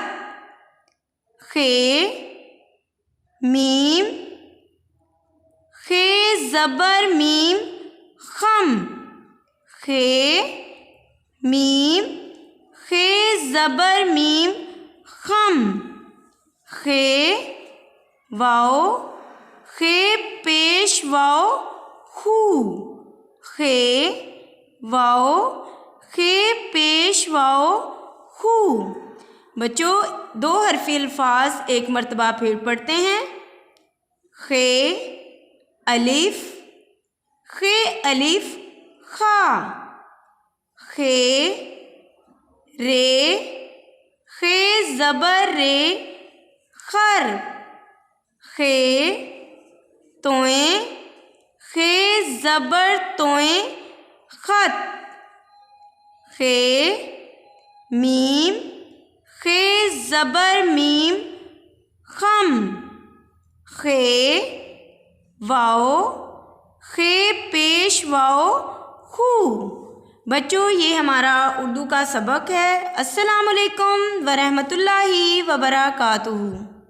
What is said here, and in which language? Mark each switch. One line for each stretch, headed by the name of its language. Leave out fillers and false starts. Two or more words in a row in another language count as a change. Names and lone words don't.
Urdu: خے میم، خے زبر میم خم، خے میم، خے زبر میم خم. خے واؤ، خے پیش واؤ خو، خے واؤ، خے پیش واؤ خو. بچو، دو حرفی الفاظ ایک مرتبہ پھر پڑھتے ہیں. خے الف، خے الف خا، خے رے، خے زبر رے خر، خے توئے، خے زبر توئے خط. خے میم، خے زبر میم خم، خے واؤ، خے پیش واؤ خو. بچو، یہ ہمارا اردو کا سبق ہے.
Arabic: السلام عليكم ورحمة الله وبركاته.